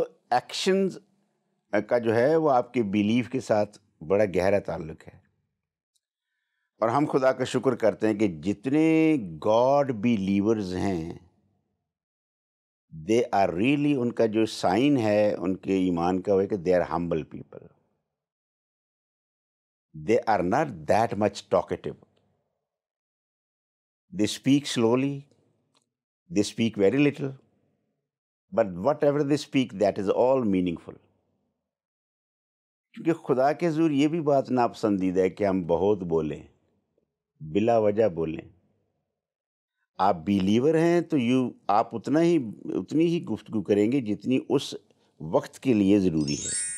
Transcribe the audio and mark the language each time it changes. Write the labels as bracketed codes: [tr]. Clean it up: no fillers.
[ur] Actions کا جو ہے وہ آپ کے بیلیف کے ساتھ بڑا گہرا تعلق ہے. اور ہم خدا کا شکر کرتے ہیں کہ جتنے گاڈ بیلیورز ہیں [en] they are really, [ur] ان کا جو سائن ہے ان کے ایمان کا وہ ہے کہ [en] They are humble people. They are not that much talkative. They speak slowly, They speak very little, but whatever they speak, that is all meaningful. [ur] کیونکہ خدا کے حضور یہ بھی بات ناپسندیدہ ہے کہ ہم بہت بولیں، بلا وجہ بولیں. آپ بیلیور ہیں تو آپ اتنی ہی گفتگو کریں گے جتنی اس وقت کے لیے ضروری ہے.